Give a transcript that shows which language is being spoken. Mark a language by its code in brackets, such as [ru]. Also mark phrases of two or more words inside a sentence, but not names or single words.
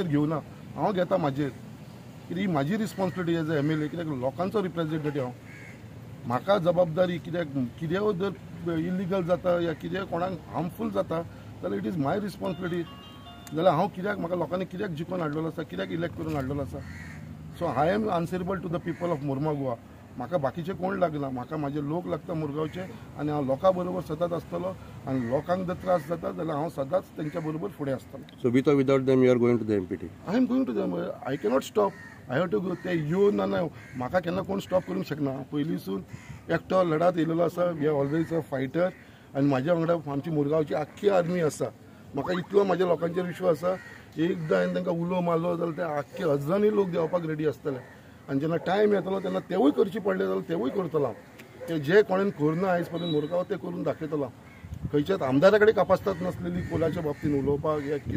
[kok] घेवना हांव घेता म्हाजेर कित्याक ही म्हाजी रिस्पॉन्सिबिलिटी [en] as a MLA [kok] कित्याक लोकांचो रिप्रेझेंटेटिव्ह हांव म्हाका जबाबदारी कितें जर इलिगल जाता या कितें कोणाक हार्मफूल जाता जाल्यार [en] it is my responsibility [kok] जाल्यार हांव कित्याक म्हाका लोकांनी कित्याक जिखून हाडलेलो आसा कित्याक इलेक्ट करून हाडलेलो आसा [en] so I am answerable to the people of Murmugao [kok] म्हाका बाकीचे कोण लागना म्हाका म्हाजे लोक लागता मुरगांवचे आनी हांव लोकां बरोबर सतत आसतलो आनी लोकांक जर त्रास जाता जाल्यार हांव सदांच तेंच्या बरोबर फुडें आसतलो [en] So with or without them, you are going to the MPT. I am going to them I cannot stop I have to go [kok] ते येवन ना म्हाका केन्ना कोण स्टॉप करूंक शकना पयलींसून एकटो लढत येयलेलो आसा [en] we are always a fighter [kok] आनी म्हाज्या वांगडा आमची मुरगांवची आख्खी आर्मी आसा म्हाका इतलो म्हाज्या लोकांचेर विश्वास आसा एकदां हांवें तांकां उलो मारलो जाल्यार ते आख्खे हजारांनी लोक देंवपाक रेडी आसतले आनी जेन्ना टायम येतलो तेन्ना तेवूय करची पडले जाल्यार तेवूय करतलो हांव ते जे कोणेन करना आयज पर्यंत मुरगांव ते करून दाखयतलो हांव खंयच्याच आमदारा कडेन कापासतात नासलेली कोलाच्या बाबतीन उलोवपाक या कितें